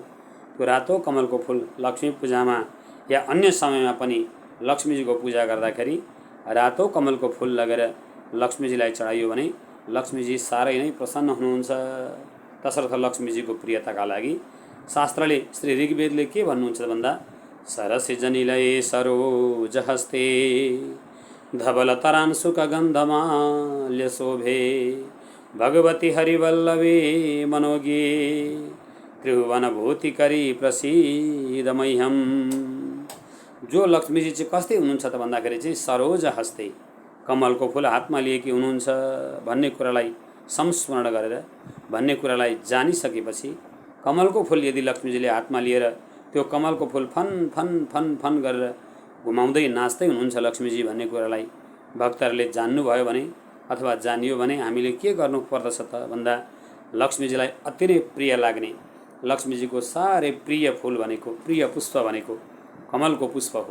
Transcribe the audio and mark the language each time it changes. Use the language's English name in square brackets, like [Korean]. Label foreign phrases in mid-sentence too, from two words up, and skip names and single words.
[Nepali] त्यो रातो कमलको फुल लक्ष्मी पूजामा या अन्य समयमा पनि लक्ष्मीजीको पूजा गर्दाखेरि रातो कमलको फुल लगेर लक्ष्मीजीलाई चढाइयो भने लक्ष्मीजी साह्रै नै प्रसन्न हुनुहुन्छ। तसर्थ लक्ष्मीजीको प्रियताका लागि शास्त्रले श्री ऋग्वेदले के भन्नुहुन्छ भन्दा [Sanskrit] सरसिजनिलये सरोज हस्ते धवल तरांशुक गन्धमाल्य शोभे भगवती हरिवल्लभे मनोगे त्रिभुवन भूतिकरी प्रसीद मह्यम। [Nepali] जो लक्ष्मीजी चाहिँ कस्तै हुनुहुन्छ त भन्दाखेरि चाहिँ [Sanskrit] सरोज हस्ते [Nepali] कमलको फुल हातमा लिएकी हुनुहुन्छ भन्ने कुरालाई संस्मरण गरेर भन्ने कुरालाई जानिसकेपछि कमलको फुल यदि लक्ष्मीजीले हातमा लिएर त्यो कमलको फुल फन फन फन फन गरेर घुमाउँदै नाच्दै हुनुहुन्छ लक्ष्मीजी भन्ने कुरालाई भक्तहरूले जान्नुभयो भने अथवा जानियो भने हामीले के गर्नु पर्दछ त भन्दा लक्ष्मीजीलाई अति नै प्रिय लाग्ने लक्ष्मीजीको साह्रै प्रिय फुल भनेको प्रिय पुष्प भनेको कमलको पुष्प हो।